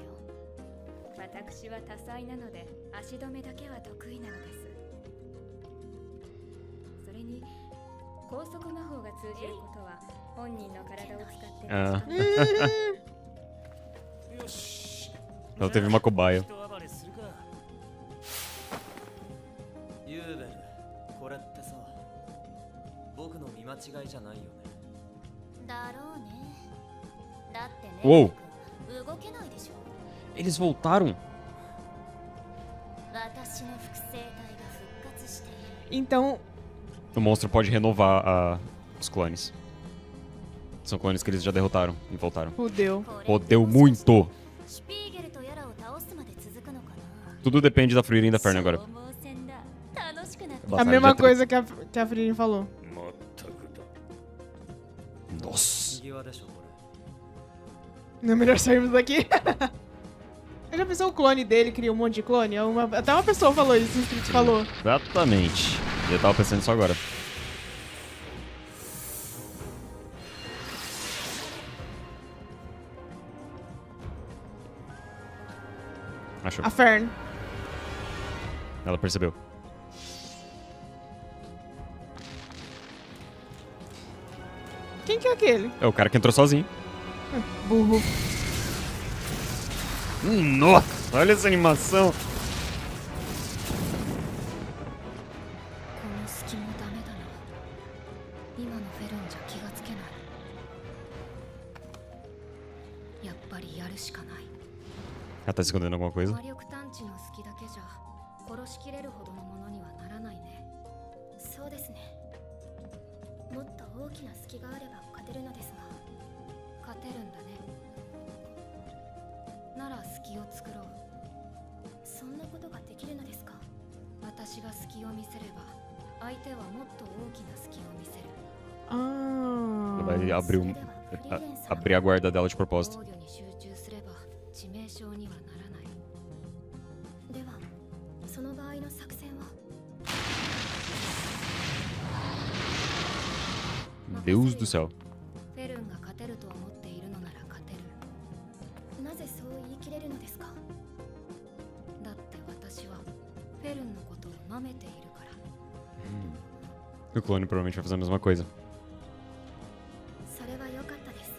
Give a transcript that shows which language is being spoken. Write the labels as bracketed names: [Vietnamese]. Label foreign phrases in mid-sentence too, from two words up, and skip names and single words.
[Japanese] 私は多彩なので足止めだけは得意なのです。それに高速魔法が通じることは本人の体を使って確かめます。よし。 [Portuguese] Ela teve uma cobaia. [Japanese] ユーベル、これってさ、僕の見間違いじゃないよね。だろうね。だってね、 [Portuguese] Uou! [Japanese] 動けないでしょ。 [Portuguese] Eles voltaram? [Japanese] 私の複製体が復活している。 [Portuguese] Então, O monstro pode renovar os clones. São clones que eles já derrotaram e voltaram. fudeu. Fodeu muito! [Japanese] シュピーゲルとやらを倒すまで続くのかな。 [Portuguese] Tudo depende da Frieren e da Fern agora. [Japanese] 消耗戦だ。楽しくなって [Portuguese] A Batalha mesma de coisa que a Frieren falou. [Japanese] まったくだ。 [Portuguese] Nossa! [Japanese] 右側でしょこれ。 [Portuguese] Não é melhor sairmos daqui? Eu já pensou o clone dele, cria um monte de clone? Até uma pessoa falou isso, o inscrito falou. Exatamente. Eu tava pensando nisso agora. Achou. A Fern. Ela percebeu. Quem que é aquele? É o cara que entrou sozinho. Burro. Nossa, olha essa animação. [Japanese] この隙もダメだな。今のフェルンじゃ気がつけない。やっぱりやるしかない。 [Portuguese] Ela tá escondendo alguma coisa? [Japanese] 魔力探知の隙だけじゃ殺しきれるほどのものにはならないね。そうですね。もっと大きな隙があれば勝てるのですが。勝てるんだね。なら隙を作ろう。そんなことができるのですか？私が隙を見せれば相手はもっと大きな隙を見せる。 [Portuguese] Ah. Ela vai abrir a guarda dela de propósito. [Japanese] 防御に集中すれば致命傷にはならない。ではその場合の作戦は [Portuguese] Deus do céu. [Japanese] フェルンが勝てると思っているのなら勝てる。なぜそう言い切れるのですか？だって私はフェルンのことを舐めているから。 [Portuguese] O clone provavelmente vai fazer a mesma coisa. [Japanese] それは良かったです。